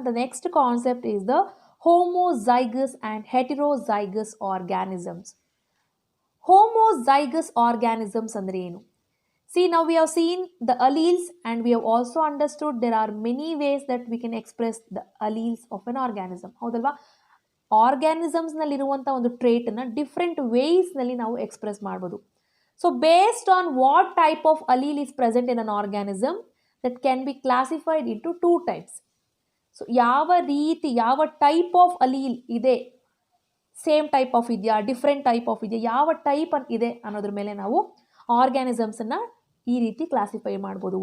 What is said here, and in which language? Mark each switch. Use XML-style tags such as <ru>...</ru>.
<en>The next concept is the homozygous and heterozygous organisms.</en> <kn>Homozygous organisms ಅಂದರೆ ಏನು?</kn> <en>See, now we have seen the alleles and we have also understood there are many ways that we can express the alleles of an organism.</en> <kn>ಹೌದಲ್ವಾ? ಆರ್ಗ್ಯಾನಿಸಮ್ಸ್ನಲ್ಲಿರುವಂಥ ಒಂದು ಟ್ರೇಟನ್ನು different ವೇಸ್ನಲ್ಲಿ ನಾವು express ಮಾಡ್ಬೋದು.</kn> <en>So based on what type of allele is present in an organism, that can be classified into 2 types.</en> <kn>So ಯಾವ type of allele ಇದೆ, same type of ಇದೆಯಾ, different type of ಇದೆಯಾ, ಯಾವ type ಇದೆ ಅನ್ನೋದ್ರ ಮೇಲೆ ನಾವು ಆರ್ಗ್ಯಾನಿಸಮ್ಸನ್ನು ಈ ರೀತಿ ಕ್ಲಾಸಿಫೈ ಮಾಡ್ಬೋದು.</kn>